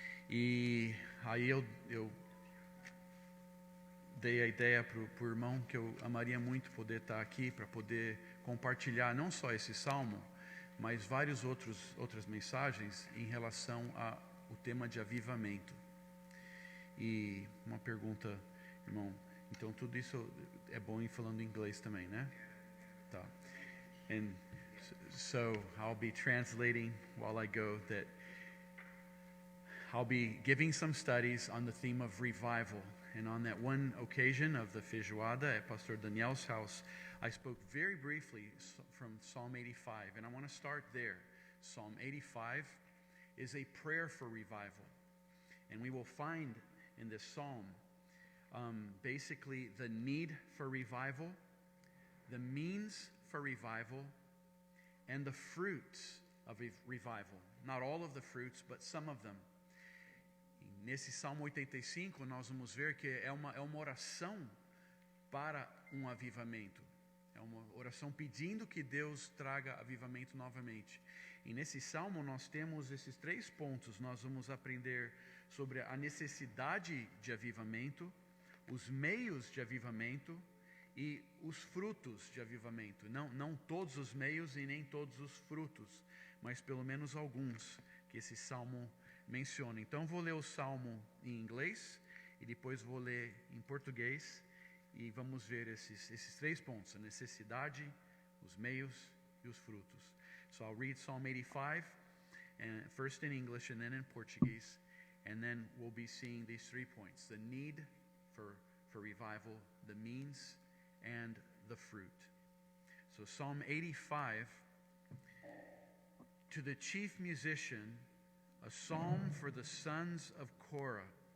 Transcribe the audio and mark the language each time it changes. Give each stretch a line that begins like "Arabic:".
Portuguese: E aí eu dei a ideia para o irmão que eu amaria muito poder estar aqui para poder compartilhar não só esse salmo, mas várias outras mensagens em relação ao tema de avivamento. E uma pergunta, irmão, então tudo isso é bom ir falando inglês também, né? Tá.
English: And so I'll be translating while I go that I'll be giving some studies on the theme of revival. And on that one occasion of the feijoada at Pastor Daniel's house, I spoke very briefly from Psalm 85. And I want to start there. Psalm 85 is a prayer for revival. And we will find in this psalm basically the need for revival, the means for revival, and the fruits of revival. Not all of the fruits, but some of them.
Portuguese: Nesse Salmo 85, nós vamos ver que é uma oração para um avivamento. É uma oração pedindo que Deus traga avivamento novamente. E nesse Salmo nós temos esses 3 pontos. Nós vamos aprender sobre a necessidade de avivamento, os meios de avivamento e os frutos de avivamento. Não todos os meios e nem todos os frutos, mas pelo menos alguns que esse Salmo menciona. Então vou ler o Salmo em inglês e depois vou ler em português e vamos ver esses 3 pontos: a necessidade, os meios e os frutos.
English: So I'll read Psalm 85, and first in English and then in Portuguese, and then we'll be seeing these 3 points: the need for revival, the means, and the fruit. So Psalm 85, to the chief musician, a psalm for the sons of Korah.